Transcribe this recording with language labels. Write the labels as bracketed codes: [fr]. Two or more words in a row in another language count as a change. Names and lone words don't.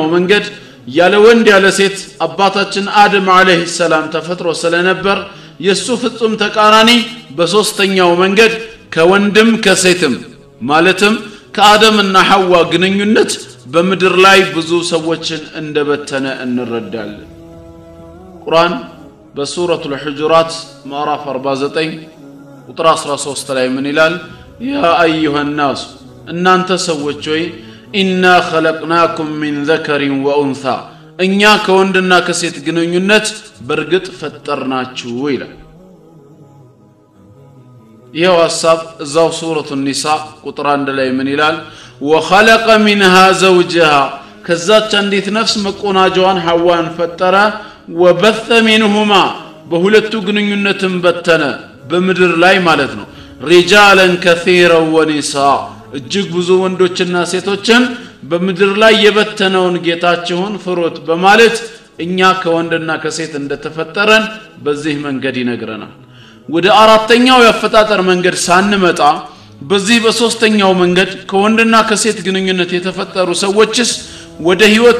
[am] መንገድ ያለ ወንድ ያለ ሴት አባታችን አደም [ar] عليه السلام [am] ተፈጥሮ ስለነበር የሱ ፍጹም ተቃራኒ በሶስተኛው መንገድ ከወንድም ከሴትም ማለትም ከአደምና ሐዋ ግንኙነት በመድር ላይ ብዙ ሰዎችን እንደበተነ እንረዳለን። ቁርአን በሱረቱል ሁጁራት ምዕራፍ 49 ቁጥር 13 ላይ ምን ይላል? [ar] يا أيها الناس [am] እናንተ ሰዎች ሆይ [ar] إنا خلقناكم من ذكر وانثى [am] እኛ ከወንድና ከሴት ግንኙነት በርግጥ ፈጠርናችሁ ይላል። ይሄው ሐሳብ እዛው ሱረቱን ኒሳ ቁጥር 1 ላይ ምን ይላል? [ar] وخلق منها زوجها [am] ከዛች አንዲት ነፍስ መቆናጃዋን ሐዋን ፈጠረ [ar] وبث منهما [am] በሁለቱ ግንኙነትም በተነ በመድር ላይ ማለት ነው [ar] رجالا كثيرا ونساء [am] እጅግ ብዙ ወንዶችና ሴቶችን በመድር ላይ የበተነውን ጌታችሁን ፍሩት በማለት እኛ ከወንድና ከሴት እንደተፈጠረን በዚህ መንገድ ይነግረናል። ወደ አራተኛው ያፈጣጠር መንገድ ሳንመጣ በዚህ በሶስተኛው መንገድ ከወንድና ከሴት ግንኙነት የተፈጠሩ ሰዎችስ ወደ ህይወት